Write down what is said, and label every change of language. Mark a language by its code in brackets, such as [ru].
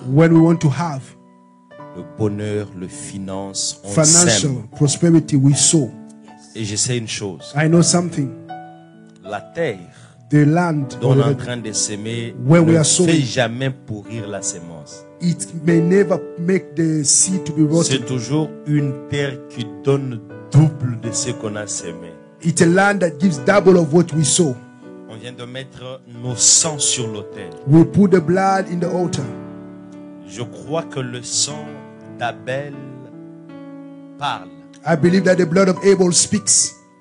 [en] When we want to have [fr] le bonheur, le finance, on [en] financial [fr] sème. [en] prosperity, we sow. [fr] Et je sais une chose, [en] I know something. [fr] la terre [en] The land, [fr] dont on est en train de s'aimer [en] When we [fr] ne [en] are sowing, [fr] fait jamais pourrir la sémence. [en] it may never make the seed to be [fr] C'est [en] rotten. [fr] toujours une terre qui donne double de ce qu'on a semé. [en] It's a land that gives double of what we sow. [fr] On vient de mettre nos sangs sur l'autel. [en] We put the blood in the altar. [fr] Je crois que le sang d'Abel parle. [en] I believe that the blood of Abel speaks.